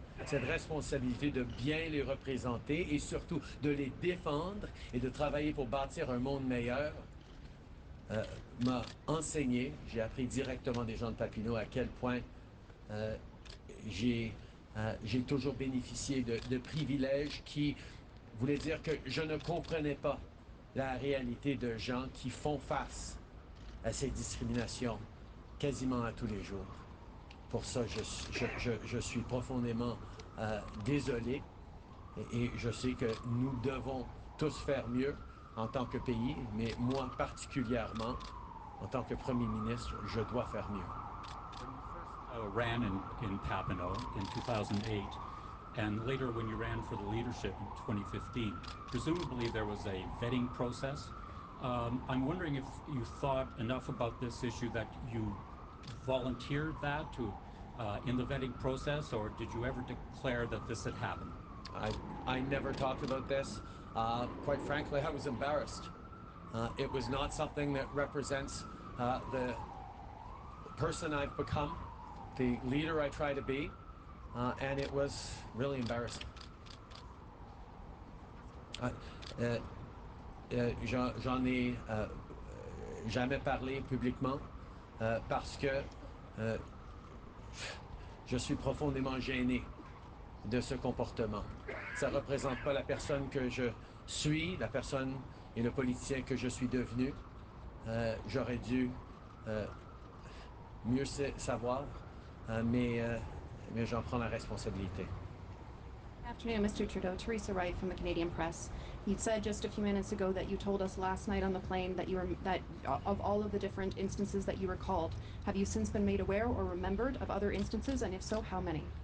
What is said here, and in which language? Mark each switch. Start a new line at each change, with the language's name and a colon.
French: Cette responsabilité de bien les représenter et surtout de les défendre et de travailler pour bâtir un monde meilleur m'a enseigné, j'ai appris directement des gens de Papineau à quel point j'ai toujours bénéficié de privilèges qui voulaient dire que je ne comprenais pas la réalité de gens qui font face à ces discriminations quasiment à tous les jours. Pour ça, je suis profondément désolé et je sais que nous devons tous faire mieux en tant que pays, mais moi particulièrement, en tant que Premier ministre, je dois faire mieux.
English: Ran in Papineau in 2008, and later when you ran for the leadership in 2015, presumably there was a vetting process. I'm wondering if you thought enough about this issue that you volunteered that to in the vetting process, or did you ever declare that this had happened? I never talked about this. Quite frankly, I was embarrassed. It was not something that represents the person I've become, the leader I try to be, and it was really embarrassing.
French: J'en ai jamais parlé publiquement parce que je suis profondément gêné de ce comportement. Ça ne représente pas la personne que je suis, la personne et le politicien que je suis devenu. J'aurais dû mieux savoir, mais j'en prends la responsabilité.
English: Good afternoon, Mr. Trudeau. Teresa Wright from the Canadian Press. You said just a few minutes ago that you told us last night on the plane that of all of the different instances that you recalled, have you since been made aware or remembered of other instances, and if so, how many?